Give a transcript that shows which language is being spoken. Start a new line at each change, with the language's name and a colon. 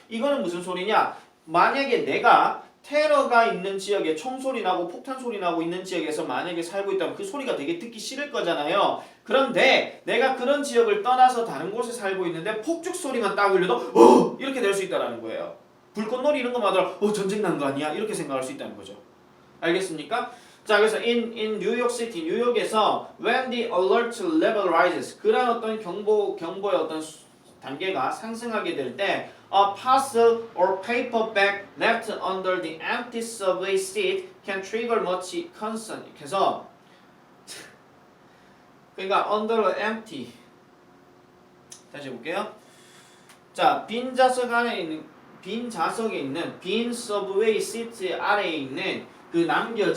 Korean: 이거는 무슨 소리냐? 만약에 내가 테러가 있는 지역에 총소리 나고 폭탄 소리 나고 있는 지역에서 만약에 살고 있다면 그 소리가 되게 듣기 싫을 거잖아요. 그런데 내가 그런 지역을 떠나서 다른 곳에 살고 있는데 폭죽 소리만 딱 울려도 이렇게 될 수 있다라는 거예요. 불꽃놀이 이런 거만 하더라도 전쟁 난 거 아니야? 이렇게 생각할 수 있다는 거죠. 알겠습니까?
English: 자, 그래서 in New York City,
Korean: 뉴욕에서
English: when the alert level rises
Korean: 그런 어떤 경보의 어떤 단계가 상승하게 될 때
English: a parcel or paper bag left under the empty subway seat can trigger much concern.
Korean: 그래서 그러니까
English: under empty
Korean: 다시 해볼게요. 자, 빈 좌석에 있는 빈 서브웨이 시트 아래에 있는 그 남겨진